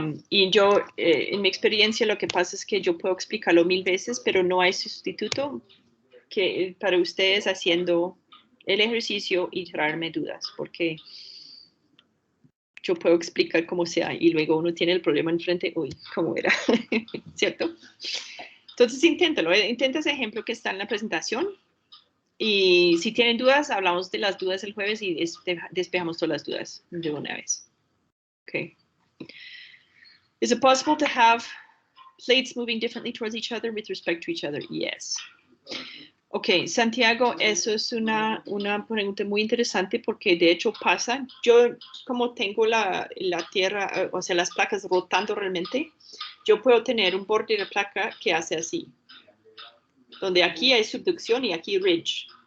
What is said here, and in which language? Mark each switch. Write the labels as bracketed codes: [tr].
[es] Y yo, en mi experiencia, lo que pasa es que yo puedo explicarlo 1000 veces, pero no hay sustituto que para ustedes haciendo el ejercicio y traerme dudas, porque yo puedo explicar cómo sea y luego uno tiene el problema enfrente, uy, ¿cómo era? ¿Cierto? Entonces inténtalo, intenta ese ejemplo que está en la presentación y si tienen dudas, hablamos de las dudas el jueves y despejamos todas las dudas de una vez. [en] Okay. Is it possible to have plates moving differently towards each other with respect to each other? Yes. [es] Ok, Santiago, eso es una pregunta muy interesante porque de hecho pasa. Yo, como tengo la tierra, o sea, las placas rotando realmente, yo puedo tener un borde de placa que hace así, donde aquí hay subducción y aquí ridge.